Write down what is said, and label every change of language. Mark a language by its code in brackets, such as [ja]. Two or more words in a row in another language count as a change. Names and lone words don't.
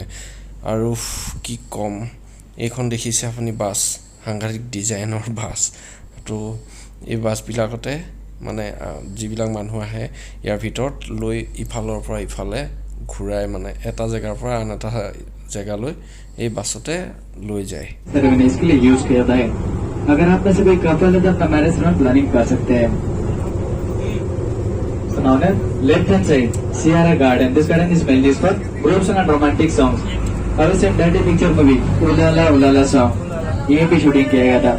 [as] আৰু কি ক'ম, এইখন দেখিছে আপুনি বাছ, সাংঘাতিক ডিজাইনৰ বাছ। তো এই বাছবিলাকতে মানে যিবিলাক মানুহ আহে ইয়াৰ ভিতৰত লৈ ইফালৰ পৰা ইফালে ঘূৰাই, মানে এটা জেগাৰ পৰা আন এটা জেগালৈ এই বাছতে লৈ যায়। [hi] इसके लिए यूज किया था। अगर आप में से कोई कपल है तो अपना [en] marriage planning [hi] कर सकते हैं। [en] left hand side Siyara garden, this garden is mainly for groups and romantic songs. [hi] और सेम डर्टी पिक्चर मूवी उलाला उलाला सॉन्ग ये भी शूटिंग किया गया था।